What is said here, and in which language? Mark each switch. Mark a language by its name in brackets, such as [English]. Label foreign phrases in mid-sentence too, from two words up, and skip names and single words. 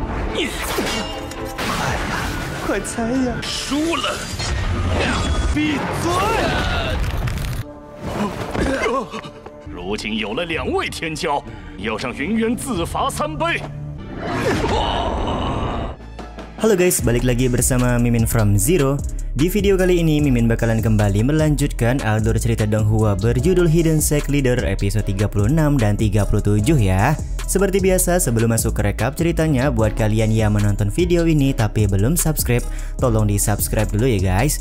[Chinese] 快猜呀！输了，闭嘴！如今有了2位天骄，要让云渊自罚3杯。 [Indonesian] Halo guys, balik lagi bersama Mimin from Zero. Di video kali ini Mimin bakalan kembali melanjutkan alur cerita Donghua berjudul Hidden Sect Leader episode 36 dan 37 ya. Seperti biasa, sebelum masuk ke rekap ceritanya, buat kalian yang menonton video ini tapi belum subscribe, tolong di subscribe dulu ya guys.